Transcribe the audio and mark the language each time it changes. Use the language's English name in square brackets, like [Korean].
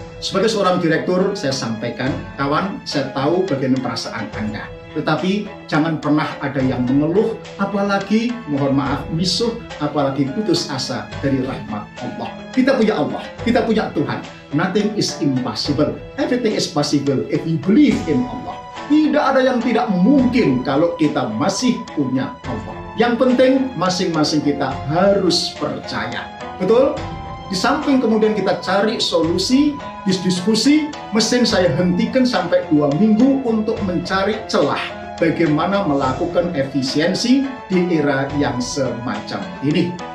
[Indonesian] Sebagai seorang direktur, saya sampaikan, kawan, saya tahu bagaimana perasaan Anda. Tetapi jangan pernah ada yang mengeluh, apalagi, mohon maaf, misuh, apalagi putus asa dari rahmat Allah. Kita punya Allah, kita punya Tuhan. [English] Nothing is impossible. Everything is possible if you believe in Allah. [Indonesian] Tidak ada yang tidak mungkin kalau kita masih punya Allah. Yang penting masing-masing kita harus percaya. Betul? Di samping kemudian kita cari solusi, diskusi, mesin saya hentikan sampai 2 minggu untuk mencari celah bagaimana melakukan efisiensi di era yang semacam ini.